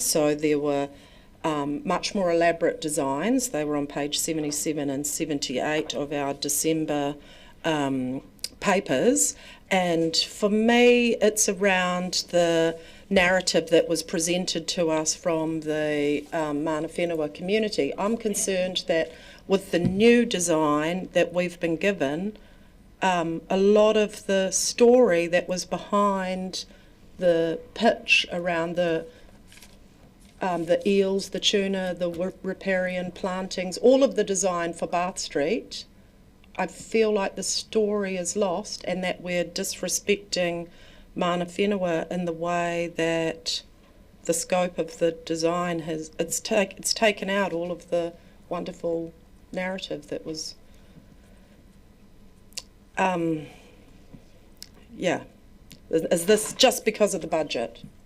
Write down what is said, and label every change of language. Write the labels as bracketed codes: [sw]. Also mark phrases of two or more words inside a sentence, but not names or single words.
[en] So there were much more elaborate designs. They were on page 77 and 78 of our December papers. And for me, it's around the narrative that was presented to us from the [mi] mana whenua [en] community. I'm concerned that with the new design that we've been given, a lot of the story that was behind the pitch around the eels, the tuna, the riparian plantings, all of the design for Bath Street, I feel like the story is lost and that we're disrespecting [mi] mana whenua [en] in the way that the scope of the design has, it's taken out all of the wonderful narrative that was, yeah. Is this just because of the budget?